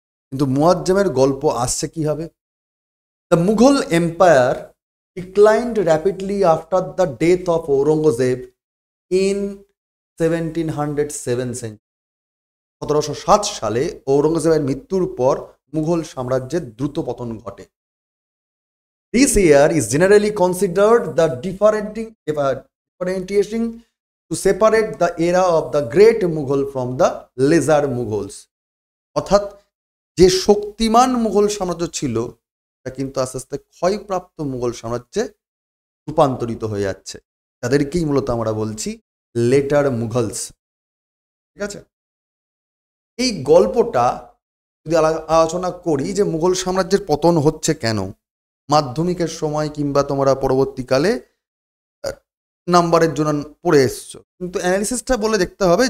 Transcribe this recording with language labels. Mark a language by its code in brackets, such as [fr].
[bn] কিন্তু মুয়াজ্জামের গল্প আসছে কিভাবে? [en] The Mughal empire declined rapidly after the death of Aurangzeb in 1707 century. [bn] 1707 সালে ঔরঙ্গজেবের মৃত্যুর পর মুঘল সাম্রাজ্যের দ্রুত পতন ঘটে। [en] This year is generally considered the differentiating to separate the era of the great Mughal from the lesser Mughals. [bn] অর্থাৎ যে শক্তিমান মুঘল সাম্রাজ্য ছিল, তা কিন্তু আস্তে আস্তে ক্ষয়প্রাপ্ত মুঘল সাম্রাজ্যে রূপান্তরিত হয়ে যাচ্ছে। তাদেরকেই মূলত আমরা বলছি লেটার মুঘলস। ঠিক আছে, এই গল্পটা যদি আলোচনা করি যে মুঘল সাম্রাজ্যের পতন হচ্ছে কেন, মাধ্যমিকের সময় কিংবা তোমরা পরবর্তীকালে নাম্বারের জন্য পড়ে এসছো, কিন্তু অ্যানালিসিসটা বলে দেখতে হবে।